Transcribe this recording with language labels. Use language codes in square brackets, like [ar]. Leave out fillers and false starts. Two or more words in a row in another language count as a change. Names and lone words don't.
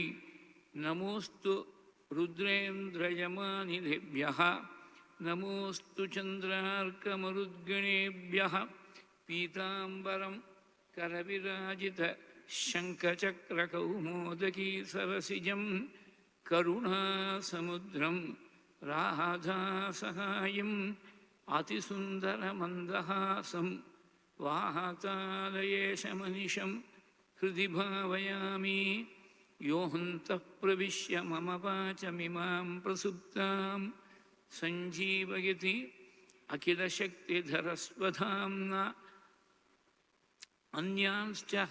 [sa] नमोऽस्तु रुद्रेन्द्रयमानिलेभ्यः नमोऽस्तु चन्द्रार्कमरुद्गणेभ्यः। पीताम्बरं करविराजितशङ्खचक्रकौमोदकी सरसिजं करुणासमुद्रं राधासहायं அதிசுந்தரமந்தஹாசம் वातालयेशमनिशं हृदि भावयामि योऽन्तः प्रविश्य मम वाचमिमां प्रसुप्तां सञ्जीवयति अखिलशक्तिधरस्वधाम्ना अन्यांश्च